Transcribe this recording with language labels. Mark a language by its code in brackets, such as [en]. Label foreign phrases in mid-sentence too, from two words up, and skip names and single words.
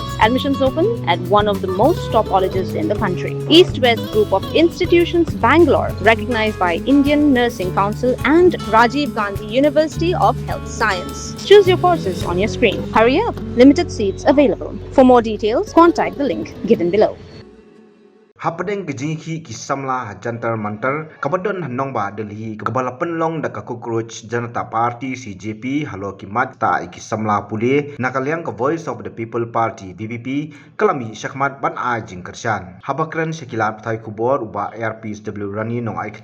[en] Admissions open at one of the most top colleges in the country. East-West Group of Institutions, Bangalore, recognized by Indian Nursing Council and Rajiv Gandhi University of Health Science. Choose your courses on your screen. Hurry up! Limited seats available. For more details, contact the link given below. [kha] Hapadeng ke Jingkylli ki Samla jantar mantar kabadon hanongba Delhi kabalapan long da cockroach Janata Party CJP halo ki mata ki Samla pule nakaliang ka Voice of the People Party VPP kalami syakmat ban a jingkershan habakran sekilat thai kubor uba RPSW rani nong ai